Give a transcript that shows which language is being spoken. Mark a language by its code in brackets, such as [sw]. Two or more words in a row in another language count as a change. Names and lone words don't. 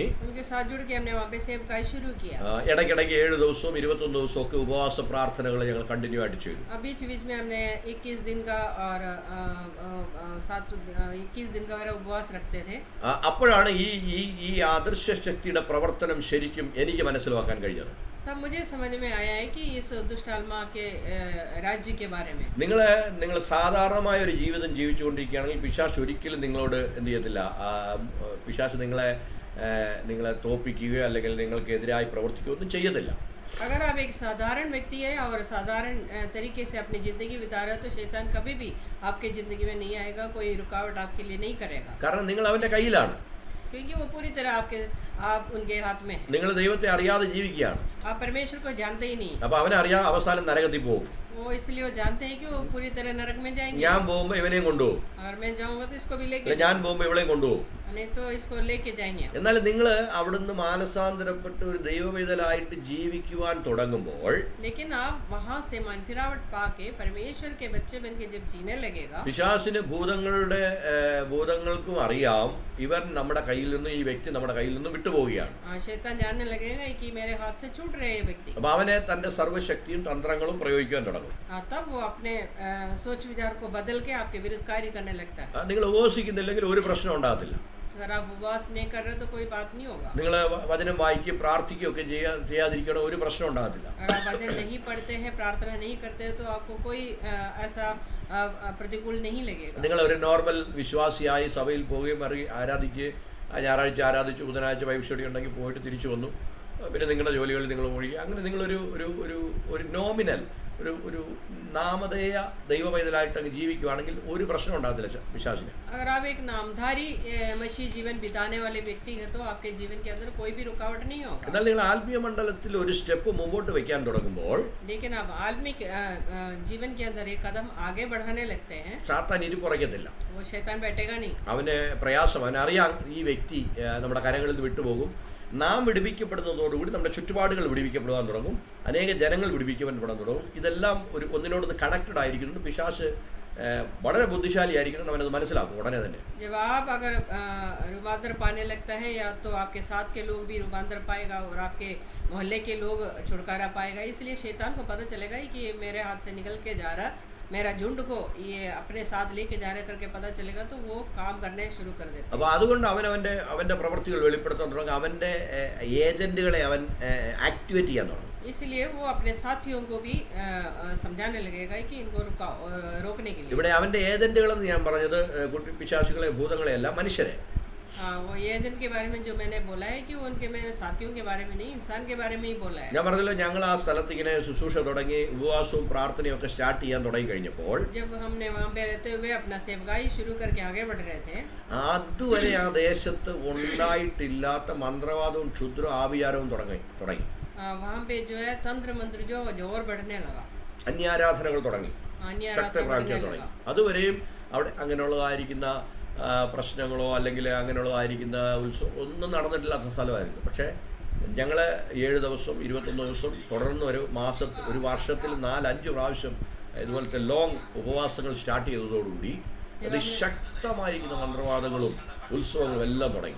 [hi] उनके साथ जुड़ के हमने वहाँ पे सेवकाई शुरू किया। [ml] ഇടയ്ക്കിടയ്ക്ക് 7 ദിവസവും 21 ദിവസവും ഒക്കെ ഉപവാസ പ്രാർത്ഥനകൾ ഞങ്ങൾ കണ്ടിന്യൂ ആയിട്ട് ചെയ്തു. [hi] बीच बीच में हमने 21 दिन का और 21 दिन का वगैरह उपवास रखते थे. [ml] അപ്പോഴാണ് ഈ ആദർശ ശക്തിയുടെ പ്രവർത്തനം ശരിക്കും എനിക്ക് മനസ്സിലാക്കാൻ കഴിഞ്ഞത്. [hi] तब मुझे समझ में आया है कि इस दुष्ट आत्मा के राज्य के बारे में. [ml] നിങ്ങൾ സാധാരണമായ ഒരു ജീവിതം ജീവിച്ചുകൊണ്ടിരിക്കുകയാണെങ്കിൽ പിശാച് ഒരിക്കലും നിങ്ങളോട് എന്ത് ചെയ്യത്തില്ല. പിശാച് നിങ്ങളെ തോൽപ്പിക്കുകയോ അല്ലെങ്കിൽ നിങ്ങൾക്ക് എതിരായി പ്രവർത്തിക്കുകയോ ഒന്നും ചെയ്യത്തില്ല. [hi] अगर आप एक साधारण व्यक्ति है और साधारण तरीके से अपनी ज़िंदगी बिता रहे हो तो शैतान कभी भी आपकी ज़िंदगी में नहीं आएगा, कोई रुकावट आपके लिए नहीं करेगा. [ml] കാരണം നിങ്ങൾ അവന്റെ കയ്യിലാണ്. [hi] क्योंकि वो पूरी तरह आप उनके हाथ में. [ml] നിങ്ങൾ ദൈവത്തെ അറിയാതെ ജീവിക്കുകയാണ്. [hi] आप परमेश्वर को जानते ही नहीं. [ml] അപ്പോൾ അവനറിയാം അവസാനം നരകത്തിൽ പോകും. [hi] वो इसलिए वो जानते हैं कि वो पूरी तरह नरक में जाएंगे. [ml] ഞാൻ പോകുമ്പോൾ ഇവനെയും കൊണ്ടുപോകും. [hi] अगर मैं जाऊंगा तो इसको भी लेके. [ml] ഞാൻ പോകുമ്പോൾ ഇവളെയും കൊണ്ടുപോകും. [hi] नहीं तो इसको लेके जाएंगे. [ml] എന്നാൽ നിങ്ങൾ അവിടുന്ന് മാനസാന്തരപ്പെട്ട് ഒരു ദൈവവേദലായിട്ട് ജീവിക്കുവാൻ തുടങ്ങുമ്പോൾ [hi] लेकिन आप वहां से मन फिरावट पाके परमेश्वर के बच्चे बनके जब जीने लगेगा. [ml] പിശാചിന് ഭൂതങ്ങൾക്കും അറിയാം ഇവൻ നമ്മുടെ കയ്യിൽ നിന്ന് ഈ വ്യക്തി നമ്മുടെ കയ്യിൽ നിന്ന് വിട്ടുപോവുകയാണ്. [hi] शैतान जानने लगेगा कि मेरे हाथ से छूट रहे ये व्यक्ति. [ml] അപ്പോൾ അവനെ തന്റെ സർവ്വശക്തിയും തന്ത്രങ്ങളും പ്രയോഗിക്കാൻ തുടങ്ങും. [hi] तब वो अपने सोच विचार को बदल के आपके विरुद्ध कार्य करने लगता है. [ml] നിങ്ങൾ ഉപവസിക്കുന്നില്ലെങ്കിൽ ഒരു പ്രശ്നം ഉണ്ടാകത്തില്ല. [hi] अगर आप उपवास नहीं कर रहे तो कोई बात नहीं होगा. [ml] നിങ്ങൾ വചനം വായിക്കുകയും പ്രാർത്ഥിക്കുകയും ഒക്കെ ചെയ്യാതിരിക്കണോ ഒരു പ്രശ്നം ഉണ്ടാകത്തില്ല. [hi] अगर आप वचन नहीं पढ़ते हैं, प्रार्थना नहीं करते तो आपको कोई ऐसा प्रतिकूल नहीं लगेगा. [ml] നിങ്ങൾ ഒരു നോർമൽ വിശ്വാസിയായി സഭയിൽ പോവുകയും ആരാധിക്കുകയും ഞായറാഴ്ച ആരാധിച്ചു, ബുധനാഴ്ച [en] Bible study [ml] ഉണ്ടെങ്കിൽ പോയിട്ട് തിരിച്ചു വന്നു, പിന്നെ നിങ്ങളുടെ ജോലികളിൽ നിങ്ങൾ മുഴുകി, അങ്ങനെ നിങ്ങളൊരു ഒരു നോമിനൽ ഒരു നാമധേയ ദൈവപൈതലായിട്ട് അങ്ങ് ജീവിക്കുകയാണെങ്കിൽ ഒരു പ്രശ്നം ഉണ്ടാകത്തില്ല പിശാചിന്. [hi] अगर आप एक नामधारी मसीह जीवन बिताने वाले व्यक्ति हैं तो आपके जीवन के अंदर कोई भी रुकावट नहीं होगा. [ml] എന്നാൽ നിങ്ങൾ ആത്മീയ മണ്ഡലത്തിൽ ഒരു സ്റ്റെപ്പ് മുമ്പോട്ട് വെക്കാൻ തുടങ്ങുമ്പോൾ [hi] लेकिन आप आत्मिक जीवन के अंदर एक कदम आगे बढ़ाने लगते हैं, [ml] സാത്താൻ ഇരിപ്പുറയ്ക്കത്തില്ല. [hi] वो शैतान बैठेगा नहीं. [ml] അവന് പ്രയാസം, അവനറിയാം ഈ വ്യക്തി നമ്മുടെ കരങ്ങളിൽ നിന്ന് വിട്ടുപോകും. നാം വിടുവിക്കപ്പെടുന്നതോടുകൂടി നമ്മുടെ ചുറ്റുപാടുകൾ വിടുവിക്കപ്പെടാൻ തുടങ്ങും, അനേക ജനങ്ങൾ വിടുവിക്കപ്പെടാൻ തുടങ്ങും. ഇതെല്ലാം ഒന്നിനോടൊന്ന് കണക്റ്റഡ് ആയിരിക്കുന്നത്. പിശാച് വളരെ ബുദ്ധിശാലിയായിരിക്കണം, അവനത് മനസ്സിലാക്കും ഉടനെ തന്നെ. [hi] जब आप अगर रूपांतर पाने लगता है या तो आपके साथ के लोग भी रूपांतर पाएगा और आपके मोहल्ले के लोग छुटकारा पाएगा. इसलिए शैतान को पता चलेगा कि मेरे हाथ से निकल के जा रहा, मेरा झुंड को ये अपने साथ लेके जा रहे करके पता चलेगा तो वो काम करने शुरू कर देता है. [ml] അപ്പോൾ അതുകൊണ്ട് അവൻ്റെ പ്രവൃത്തികൾ വെളിപ്പെടുത്താൻ തുടങ്ങും, അവൻ്റെ ഏജന്റുകളെ അവൻ ആക്ടിവേറ്റ് ചെയ്യാൻ തുടങ്ങും. [hi] इसलिए वो अपने साथियों को भी समझाने लगेगा कि इनको रोकने के लिए. [ml] ഇവിടെ അവൻ്റെ ഏജന്റുകളെന്ന് ഞാൻ പറഞ്ഞത് പിശാചുകളെ ഭൂതങ്ങളെ അല്ല, മനുഷ്യരെ. [hi] वो एजेंट के बारे में जो मैंने बोला है कि उनके मैंने साथियों के बारे में नहीं, इंसान के बारे में ही बोला है. [ml] ഞാൻ പറഞ്ഞല്ലോ, ഞങ്ങൾ ആ സ്ഥലത്ത് ഇങ്ങനെ ശുശ്രൂഷ തുടങ്ങി ഉപവാസവും പ്രാർത്ഥനയും ഒക്കെ സ്റ്റാർട്ട് ചെയ്യാൻ തുടങ്ങി കഴിഞ്ഞപ്പോൾ [hi] जब हमने वहाँ पे रहते हुए अपना सेवकाई शुरू करके आगे बढ़ रहे थे, [ml] അതുവരെ ആ ദേശത്ത് ഉണ്ടായിട്ടില്ലാത്ത മന്ത്രവാദവും ക്ഷുദ്ര ആഭിചാരവും തുടങ്ങി. [hi] वहाँ पे जो है तंत्र मंत्र जो और बढ़ने लगा, [ml] അന്യാരാധനകൾ തുടങ്ങി, ശക്തി പ്രാപിക്കാൻ തുടങ്ങി. അതുവരെയും അവിടെ അങ്ങനെയുള്ളതായിരിക്കുന്ന പ്രശ്നങ്ങളോ അല്ലെങ്കിൽ അങ്ങനെയുള്ളതായിരിക്കുന്ന ഉത്സവം ഒന്നും നടന്നിട്ടില്ലാത്ത സ്ഥലമായിരുന്നു. പക്ഷേ ഞങ്ങൾ 7 ദിവസം 21 ദിവസം തുടർന്ന് ഒരു വർഷത്തിൽ 4-5 പ്രാവശ്യം ഇതുപോലത്തെ ലോങ് ഉപവാസങ്ങൾ സ്റ്റാർട്ട് ചെയ്തതോടുകൂടി അതിശക്തമായിരിക്കുന്ന മന്ത്രവാദങ്ങളും ഉത്സവങ്ങളും എല്ലാം തുടങ്ങി.